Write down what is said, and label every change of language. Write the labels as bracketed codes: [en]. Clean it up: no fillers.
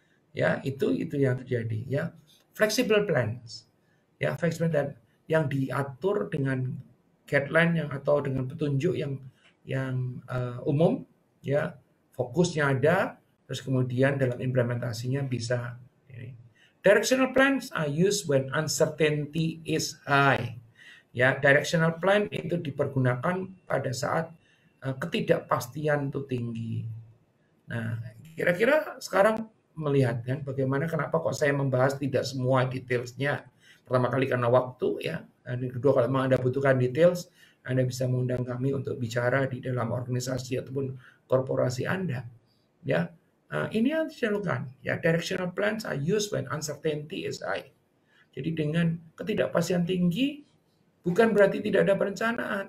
[id] Ya, itu yang terjadi, ya. Flexible plans. Ya, flexible dan yang diatur dengan guideline yang atau dengan petunjuk yang umum, ya. Fokusnya ada, terus kemudian dalam implementasinya bisa ini. [en] Directional plans are used when uncertainty is high. [id] Ya, directional plan itu dipergunakan pada saat ketidakpastian itu tinggi. Nah, kira-kira sekarang melihat kan bagaimana kenapa kok saya membahas tidak semua detailsnya. Pertama kali karena waktu, ya. Dan kedua, kalau memang Anda butuhkan details, Anda bisa mengundang kami untuk bicara di dalam organisasi ataupun korporasi Anda. Ya, ini yang dilakukan. [en] Ya, directional plans are used when uncertainty is high. [id] Jadi dengan ketidakpastian tinggi, bukan berarti tidak ada perencanaan.